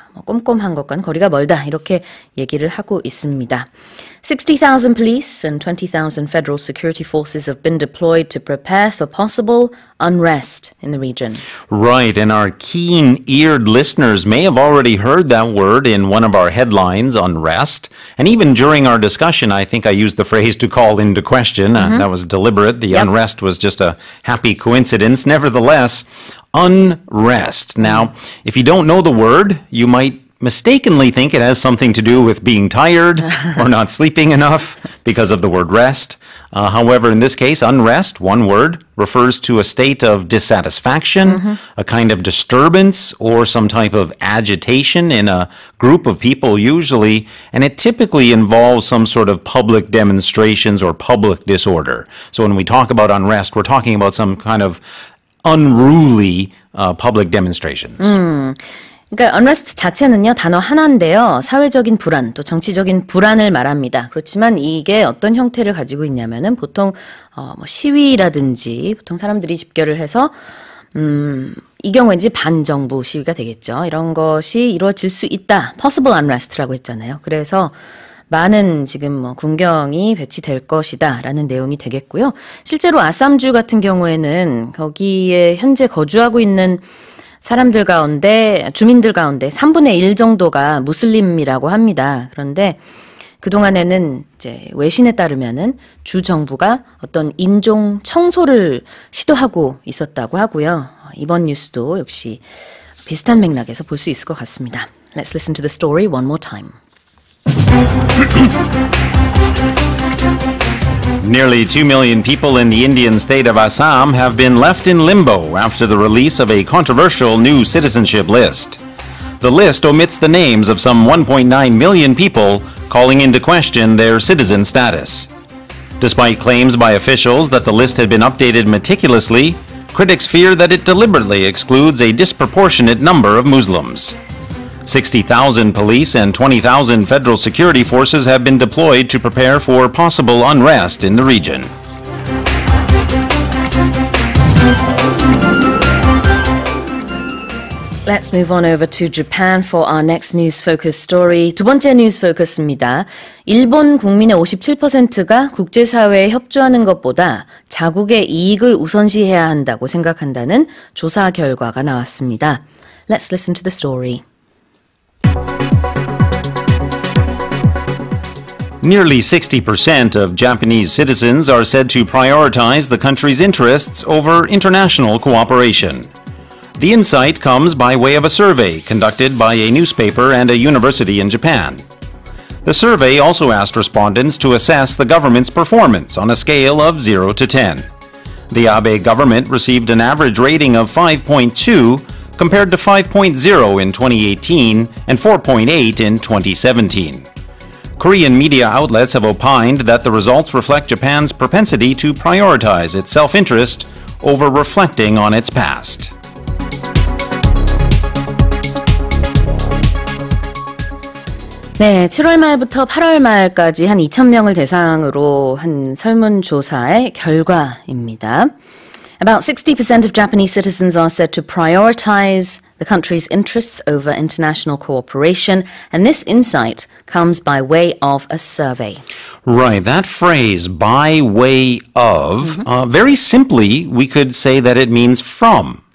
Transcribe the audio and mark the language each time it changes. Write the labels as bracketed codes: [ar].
[ko] 꼼꼼한 것과는 거리가 멀다. 이렇게 얘기를 하고 있습니다. [en] 60,000 police and 20,000 federal security forces have been deployed to prepare for possible unrest in the region. Right, and our keen-eared listeners may have already heard that word in one of our headlines, unrest. And even during our discussion, I think I used the phrase to call into question. That was deliberate. The unrest was just a happy coincidence. Nevertheless, unrest. Now, if you don't know the word, you might mistakenly think it has something to do with being tired or not sleeping enough because of the word rest. However, in this case, unrest, one word, refers to a state of dissatisfaction, a kind of disturbance or some type of agitation in a group of people usually, and it typically involves some sort of public demonstrations or public disorder. So when we talk about unrest, we're talking about some kind of unruly public demonstrations. [ko] 그러니까 unrest 자체는요, 단어 하나인데요. 사회적인 불안, 또 정치적인 불안을 말합니다. 그렇지만 이게 어떤 형태를 가지고 있냐면은 보통 뭐 시위라든지 보통 사람들이 집결을 해서 이 경우에 이제 반정부 시위가 되겠죠. 이런 것이 이루어질 수 있다. [en] possible unrest [ko] 라고 했잖아요. 그래서 많은 지금 뭐 군경이 배치될 것이다 라는 내용이 되겠고요. 실제로 아삼주 같은 경우에는 거기에 현재 거주하고 있는 사람들 가운데, 주민들 가운데 3분의 1 정도가 무슬림이라고 합니다. 그런데 그동안에는 이제 외신에 따르면은 주 정부가 어떤 인종 청소를 시도하고 있었다고 하고요. 이번 뉴스도 역시 비슷한 맥락에서 볼 수 있을 것 같습니다. [en] Let's listen to the story one more time. Nearly 2 million people in the Indian state of Assam have been left in limbo after the release of a controversial new citizenship list. The list omits the names of some 1.9 million people, calling into question their citizen status. Despite claims by officials that the list had been updated meticulously, critics fear that it deliberately excludes a disproportionate number of Muslims. 60,000 police and 20,000 federal security forces have been deployed to prepare for possible unrest in the region. Let's move on over to Japan for our next news focus story. [ko] 두 번째 뉴스 포커스입니다. 일본 국민의 57%가 국제사회에 협조하는 것보다 자국의 이익을 우선시해야 한다고 생각한다는 조사 결과가 나왔습니다. [en] Let's listen to the story. Nearly 60% of Japanese citizens are said to prioritize the country's interests over international cooperation. The insight comes by way of a survey conducted by a newspaper and a university in Japan. The survey also asked respondents to assess the government's performance on a scale of 0 to 10. The Abe government received an average rating of 5.2 compared to 5.0 in 2018 and 4.8 in 2017. Korean media outlets have opined that the results reflect Japan's propensity to prioritize its self-interest over reflecting on its past. [ko] 네, 7월 말부터 8월 말까지 한 2,000명을 대상으로 한 설문조사의 결과입니다. [en] About 60% of Japanese citizens are said to prioritize the country's interests over international cooperation, and this insight comes by way of a survey. Right, that phrase, by way of, very simply, we could say that it means from.